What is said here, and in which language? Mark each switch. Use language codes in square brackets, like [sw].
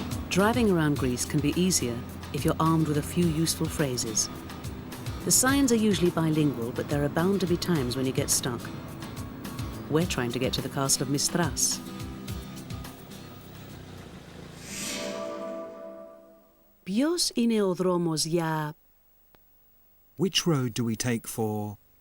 [en] Driving around Greece can be easier if you're armed with a few useful phrases. The signs are usually bilingual, but there are bound to be times when you get stuck. We're trying to get to the castle of Mistras. [el] Ποιος είναι ο δρόμος για... [en] Which road do we take for...